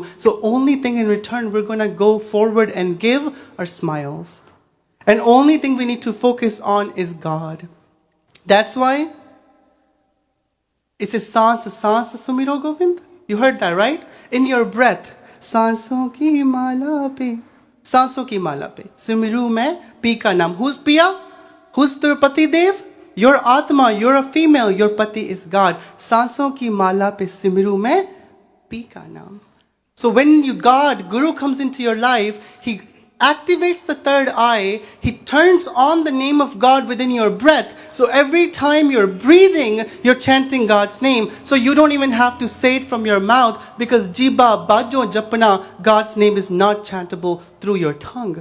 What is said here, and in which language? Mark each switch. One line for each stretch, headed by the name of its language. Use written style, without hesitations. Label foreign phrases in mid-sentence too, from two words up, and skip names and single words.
English: So only thing in return we're going to go forward and give are smiles. And only thing we need to focus on is God. That's why it says,
Hindi: साँस सुमिरो गोविंद.
English: You heard that, right? In your breath.
Hindi: साँसों की माला पे. साँसों की माला पे। सुमिरूँ मैं पी का नाम.
English: Who's Pia? Who's the
Hindi: पति देव?
English: Your Atma, you're a female. Your Pati is God.
Hindi: साँसों की माला पे सुमिरूँ मैं पी का नाम.
English: So when God, Guru comes into your life, He activates the third eye. He turns on the name of God within your breath. So every time you're breathing, you're chanting God's name. So you don't even have to say it from your mouth because
Hindi: जिभा बाजो जपना,
English: God's name is not chantable through your tongue.